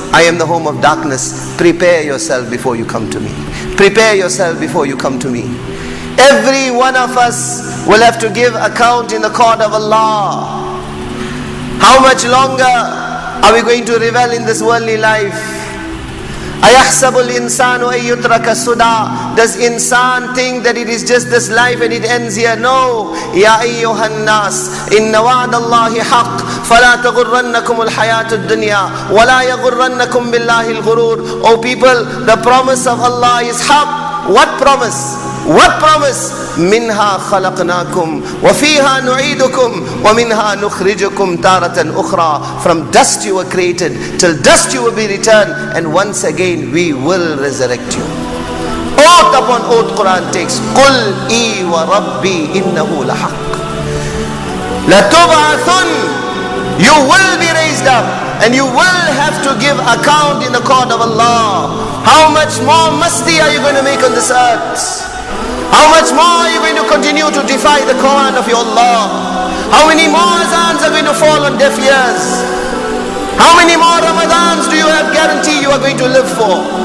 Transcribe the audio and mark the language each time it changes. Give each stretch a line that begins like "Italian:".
English: I am the home of darkness. Prepare yourself before you come to me. Prepare yourself before you come to me. Every one of us will have to give account in the court of Allah. How much longer are we going to revel in this worldly life?
Arabic: أَيَحْسَبُ الْإِنسَانُ أَن يُتْرَكَ سُدًى.
English: Does insan think that it is just this life and it ends here?
Arabic: No. يَا أَيُّهَا النَّاسِ إِنَّ وَعْدَ اللَّهِ حَقٌّ فَلَا تَغُرَّنَّكُمُ الْحَيَاةُ الدُّنْيَا وَلَا يَغُرَّنَّكُمْ بِاللَّهِ الْغُرُورُ.
English: O people, the promise of Allah is haqq. What promise? What promise?
Arabic: منها خلقناكم وفيها نعيدكم ومنها نخرجكم تارة أخرى.
English: From dust you were created, till dust you will be returned, and once again we will resurrect you. Oath upon oath Quran takes.
Arabic: قل إي وربي إنه لحق لتبعثن.
English: You will be raised up and you will have to give account in the court of Allah. How much more masti are you going to make on this earth? How much more are you going to continue to defy the command of your Allah? How many more azans are going to fall on deaf ears? How many more Ramadans do you have guarantee you are going to live for?